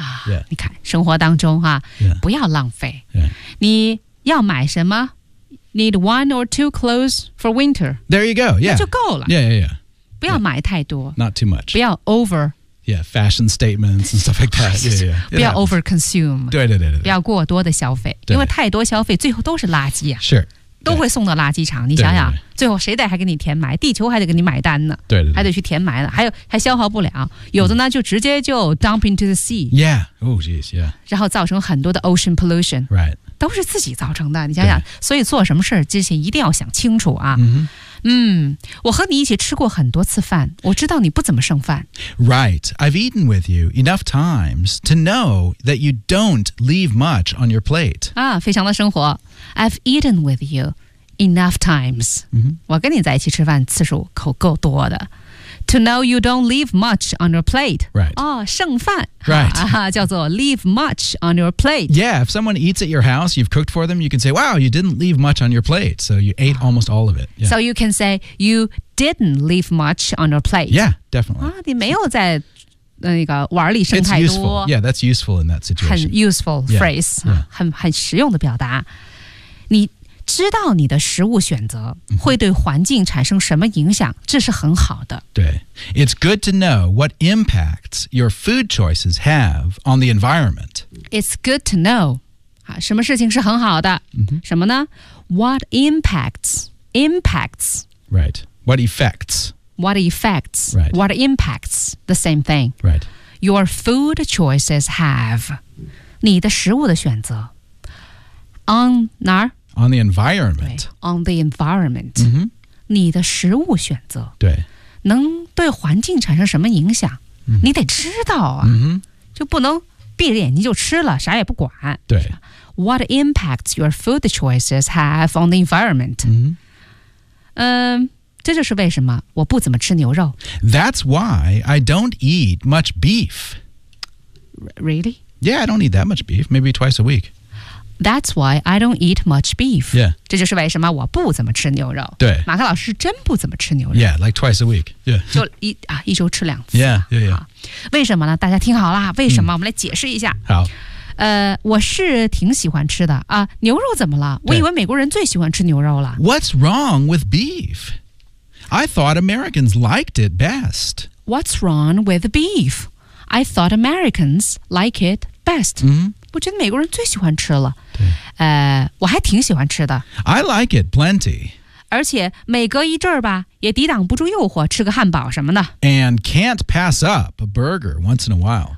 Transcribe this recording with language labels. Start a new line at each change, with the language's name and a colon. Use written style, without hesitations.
Chinese: Yeah. 你看生活当中、啊
English: yeah.
Chinese: 不要浪费、
English: yeah.
Chinese: 你要买什么
English: Need one or two clothes for winter. There you go. Yeah.
Chinese: 那就够了。
English: Yeah, yeah, yeah.
Chinese: 不要买太多、
English: yeah. Not too much
Chinese: 不要 over
English: Yeah, fashion statements and stuff like that yeah, yeah.
Chinese: 不要 over consume 对对对对不要过多的消费因为太多消费最后都是垃圾、啊、
English: Sure
Chinese: 都会送到垃圾场你想想对对对最后谁得还给你填埋地球还得给你买单呢对对对还得去填埋了 还消耗不了有的呢、嗯、就直接就
English: dump into the sea Yeah, oh geez, yeah
Chinese: 然后造成很多的
English: ocean pollution Right
Chinese: 都是自己造成的你想想所以做什么事之前一定要想清楚啊、
English: mm-hmm.
Chinese: 我和你一起吃过很多次饭，我知道你不怎么剩饭。
English: Right, I've eaten with you enough times to know that you don't leave much on your plate. 啊，
Chinese: 非常的生活。
English: I've eaten with you enough times.、 Mm-hmm.
Chinese: 我跟你在一起吃饭次数可够多的。
English: To know you don't leave much on your plate. Right.
Chinese: 哦，剩饭。
English: Right.
Chinese: 叫做
English: leave much on your plate. Yeah, if someone eats at your house, you've cooked for them, you can say, wow, you didn't leave much on your plate. So you ate almost all of it.、Yeah. So you can say, you didn't leave much on your plate. Yeah, definitely.
Chinese: 啊，你没有在那个碗里剩太多。
English: It's useful. Yeah, that's useful in that situation. 很 useful phrase. Yeah.
Chinese: 很实用的表达。你知道你的食物选择会对环境产生什么影响，这是很好的。对。
English: It's good to know what impacts your food choices have on the environment. It's good to know.
Chinese: 什么事情是很好的、
English: mm-hmm.
Chinese: 什么呢
English: ?What impacts? Impacts. Right. What effects? What effects? Right. What impacts? The same thing. Right. Your food choices have.
Chinese: 你的食物的选择。
English: On 哪儿 On the environment. On the environment.、 Mm-hmm.
Chinese: 你的食物选择。对。能对环境产生什么影响、
English: mm-hmm.
Chinese: 你得知道啊。
English: Mm-hmm.
Chinese: 就不能闭着眼睛就吃了啥也不管。对。
English: What impacts your food choices have on the environment?、 Mm-hmm.
Chinese: 这就是为什么我不怎么吃牛肉。
English: That's why I don't eat much beef. Really? Yeah, I don't eat that much beef. Maybe twice a week. That's why I don't eat much beef. Yeah.
Chinese: 这就是为什么我不怎么吃牛肉。对。马克老师真不怎么吃牛肉。
English: Yeah, like twice a week. Yeah.
Chinese: 就一周吃两次。
English: Yeah, yeah, yeah.
Chinese: 为什么呢？大家听好了，为什么、嗯、我们来解释一下。好。我是挺喜欢吃的啊。牛肉怎么了？我以为美国人最喜欢吃牛肉了。
English: What's wrong with beef? I thought Americans liked it best. What's wrong with beef? I thought Americans like it best.
Chinese: 嗯。我觉得美国人最喜欢吃了，我还挺喜欢吃的。
English: I like it plenty.
Chinese: 而且每隔一阵儿吧，也抵挡不住诱惑，吃个汉堡什么的。
English: And can't pass up a burger once in a while.